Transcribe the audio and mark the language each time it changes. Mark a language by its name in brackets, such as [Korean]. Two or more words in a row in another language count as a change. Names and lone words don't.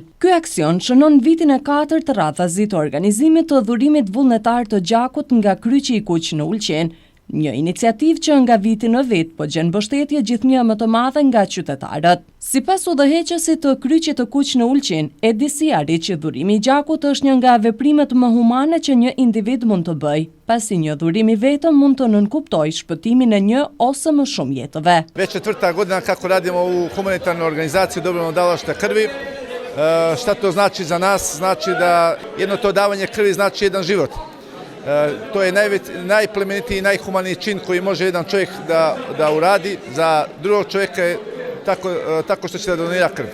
[Albanian] Ky aksion shënon vitin e 4 të radhazit të organizimit të dhurimit vullnetar të gjakut nga Kryqi i Kuq në Ulqin, një iniciativë që nga viti në vit po gjen mbështetje gjithnjë më të madhe nga qytetarët. Sipas udhëheqësit të Kryqit të Kuq në Ulqin, Edi Siari, që dhurimi i gjakut është një nga veprimet më humane që një individ mund të bëjë, pasi një dhurim i vetëm mund të nënkuptojë shpëtimin e një ose më shumë jetëve. [Serbian] Već 4. godina kako radimo u humanitarnoj organizaciji dobrovoljnog davalaštva krvi. Šta to znači za nas? Znači da jedno to davanje krvi znači jedan život. To je najplemenitiji i najhumaniji čin koji može jedan čovjek da uradi za drugog čovjeka tako što će da donira krv.